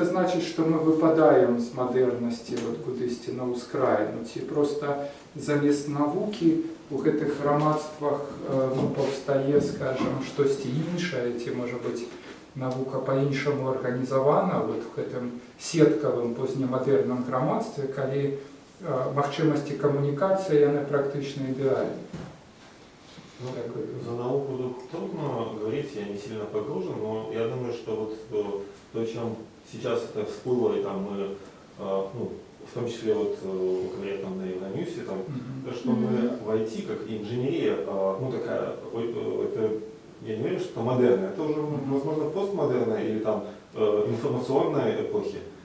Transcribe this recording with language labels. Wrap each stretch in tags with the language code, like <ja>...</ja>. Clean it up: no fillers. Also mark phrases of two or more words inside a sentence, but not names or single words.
<be>значыць, што мы выпадаем з мадэрнасці вот кудысьці на ўскраіну, ці проста замест навукі у гэтых грамадствах ну, паўстае, скажем, штосьці іншае, ці, можа быць, навука па-іншаму арганізавана вот в гэтым сеткавым познемадэрным грамадстве, калі магчымасці камунікацыі яны практычна ідэальны.</be> <ru>Ну, за науку трудно говорить, я не сильно погружен, но я думаю, что вот то, чем сейчас это всплыло, и там мы, ну, в том числе вот говорят там на Евроньюсе, там, то, что мы в IT, как и инженерия, ну такая, это, я не верю, что это модерная, это уже, возможно, постмодерная или там информационная эпохи.</ru>